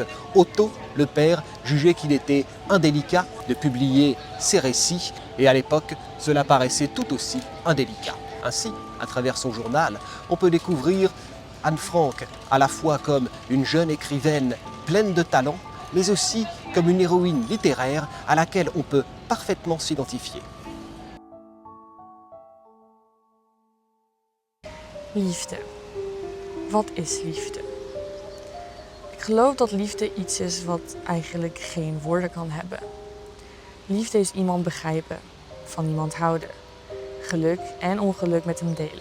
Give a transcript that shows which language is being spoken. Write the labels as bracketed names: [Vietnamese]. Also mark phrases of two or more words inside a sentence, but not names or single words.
[French] Otto, le père, jugeait qu'il était indélicat de publier ces récits et à l'époque, cela paraissait tout aussi indélicat. Ainsi, à travers son journal, on peut découvrir Anne Frank à la fois comme une jeune écrivaine pleine de talent, mais aussi comme une héroïne littéraire à laquelle on peut parfaitement s'identifier. [Dutch] Liefde. Wat is liefde? Ik geloof dat liefde iets is wat eigenlijk geen woorden kan hebben. Liefde is iemand begrijpen, van iemand houden, geluk en ongeluk met hem delen.